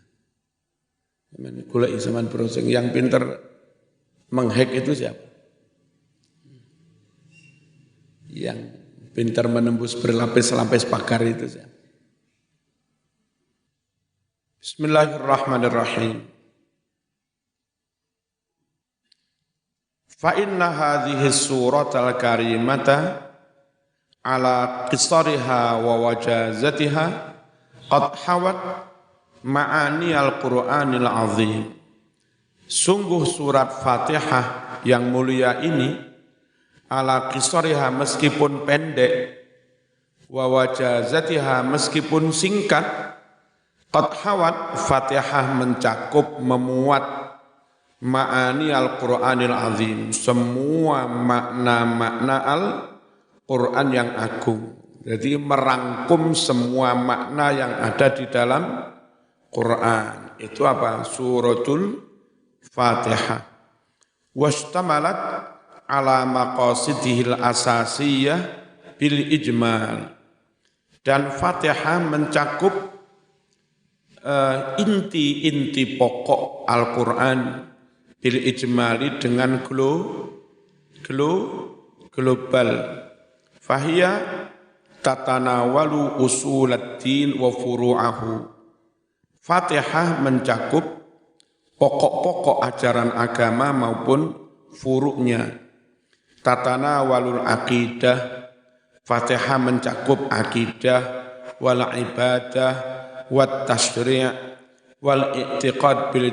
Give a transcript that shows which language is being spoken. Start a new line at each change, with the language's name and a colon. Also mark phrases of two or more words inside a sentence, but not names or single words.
Indonesian: Golek zaman browsing yang pinter menghack itu siapa? Yang pintar menembus berlapis-lapis pagar itu.
Arabic: Bismillahirrahmanirrahim. فإن هذه السورة الكريمة على قصرها ووجازتها قد حوت معاني القرآن العظيم.
Indonesian: Sungguh surat Fatihah yang mulia ini
Arabic: على قصرها
Indonesian: meskipun pendek
Arabic: ووجازتها
Indonesian: meskipun singkat
Arabic: قد حوت
Indonesian: Fatihah mencakup memuat
Arabic: معاني القرآن العظيم
Indonesian: semua makna-makna Al-Qur'an yang agung. Jadi merangkum semua makna yang ada di dalam Qur'an. Itu apa? Suratul Fatihah.
Arabic: واشتملت على مقاصده الأساسية بالإجمال.
Indonesian: Dan Fatihah mencakup inti-inti pokok Al-Qur'an
Arabic: بالإجمال
Indonesian: dengan global.
Arabic: فهي تتناول أصول الدين وفروعه.
Indonesian: Fatihah mencakup pokok-pokok ajaran agama maupun furuknya.
Arabic: تتناول العقيدة.
Indonesian: Fatihah mencakup akidah
Arabic: والعبادة والتشريع والاعتقاد بال